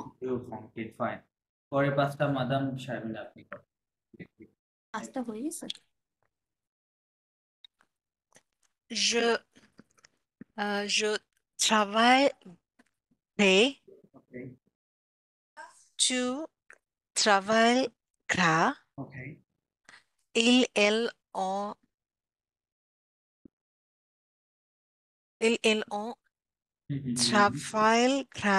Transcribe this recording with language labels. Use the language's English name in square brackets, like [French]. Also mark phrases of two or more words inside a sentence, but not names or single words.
[English] okay fine [Bangla] পরে পাঁচটা মাদাম শারমিন আপনি আস্তে হয়ে গেছে [French] je travaillerai okay tu travailleras okay il en travaillera